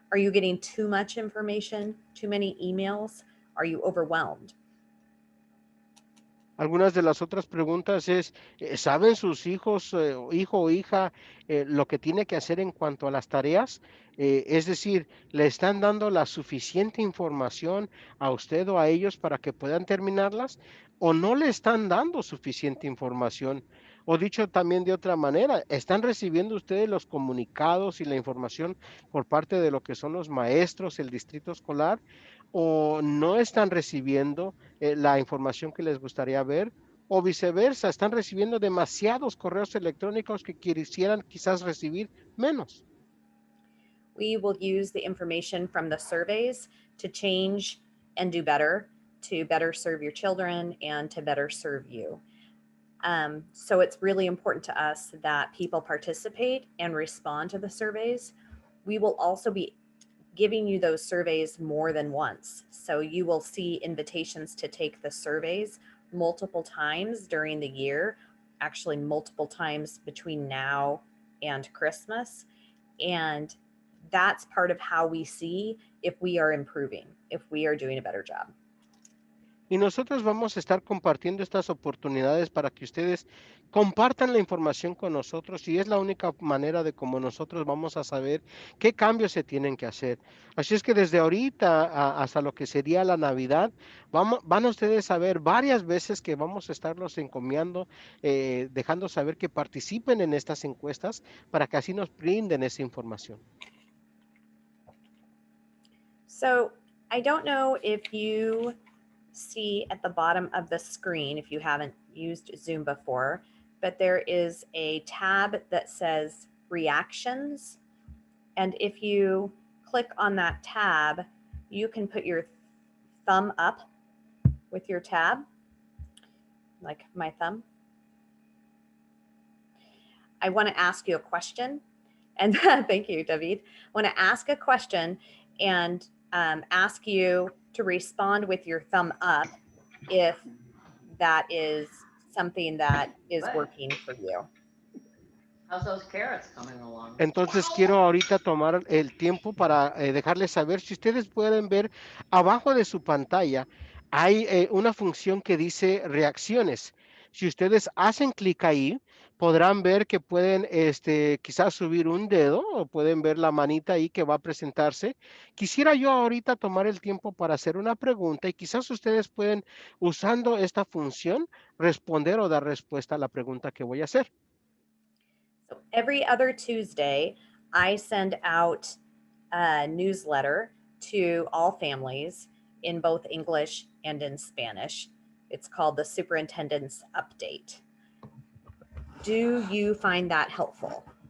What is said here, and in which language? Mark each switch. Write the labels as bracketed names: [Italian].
[English] Are you getting too much information, too many emails? Are you overwhelmed? [Spanish] Algunas de las otras preguntas es, ¿saben sus hijos, hijo o hija, lo que tiene que hacer en cuanto a las tareas? Es decir, ¿le están dando la suficiente información a usted o a ellos para que puedan terminarlas? ¿O no le están dando suficiente información? O dicho también de otra manera, ¿están recibiendo ustedes los comunicados y la información por parte de lo que son los maestros, el distrito escolar? ¿O no están recibiendo la información que les gustaría ver? O viceversa, están recibiendo demasiados correos electrónicos que quisieran quizás recibir menos. [English] We will use the information from the surveys to change and do better, to better serve your children and to better serve you. So it's really important to us that people participate and respond to the surveys. We will also be giving you those surveys more than once. So you will see invitations to take the surveys multiple times during the year, actually, multiple times between now and Christmas. And that's part of how we see if we are improving, if we are doing a better job. [Spanish] Y nosotros vamos a estar compartiendo estas oportunidades para que ustedes compartan la información con nosotros y es la única manera de cómo nosotros vamos a saber qué cambios se tienen que hacer. Así es que desde ahorita hasta lo que sería la Navidad, van a ustedes a ver varias veces que vamos a estarlos encomiando, dejando saber que participen en estas encuestas para que así nos brinden esa información. [English] So I don't know if you see at the bottom of the screen, if you haven't used Zoom before, but there is a tab that says reactions. And if you click on that tab, you can put your thumb up with your tab, like my thumb. I want to ask you a question. And thank you, David. I want to ask a question and ask you to respond with your thumb up if that is something that is working for you. How's those carrots coming along? [Spanish] Entonces quiero ahorita tomar el tiempo para dejarles saber, si ustedes pueden ver abajo de su pantalla, hay una función que dice reacciones. Si ustedes hacen clic ahí, podrán ver que pueden quizás subir un dedo o pueden ver la manita ahí que va a presentarse. Quisiera yo ahorita tomar el tiempo para hacer una pregunta y quizás ustedes pueden, usando esta función, responder o dar respuesta a la pregunta que voy a hacer. [English] So every other Tuesday, I send out a newsletter to all families in both English and in Spanish. It's called the Superintendent's Update. Do you find that helpful?